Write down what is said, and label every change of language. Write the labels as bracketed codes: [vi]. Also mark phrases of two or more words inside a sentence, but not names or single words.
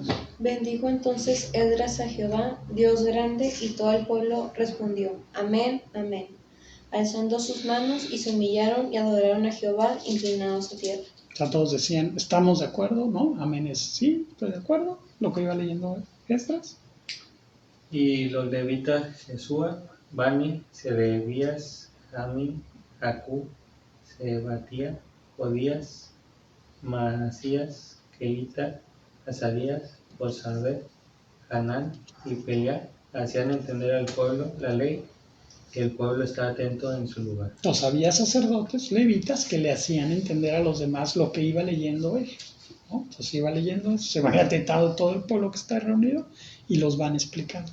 [es] Bendijo entonces Esdras a Jehová, Dios grande, y todo el pueblo respondió, amén, amén. Alzando sus manos y se humillaron y adoraron a Jehová, inclinados a tierra. O sea, todos decían, ¿estamos de acuerdo? ¿No? Amén es sí, estoy de acuerdo. Lo que iba leyendo Esdras. Y los levitas Jesúa, Bani, Serebías, Jamín, Jacú, Sebatía, Jodías, Masías, Keita, Azarías, Josabed, Hanán y Peleá hacían entender al pueblo la ley, que el pueblo está atento en su lugar. Entonces había sacerdotes, levitas, que le hacían entender a los demás lo que iba leyendo él, ¿no? Entonces iba leyendo, se va atentado todo el pueblo que está reunido y los van explicando.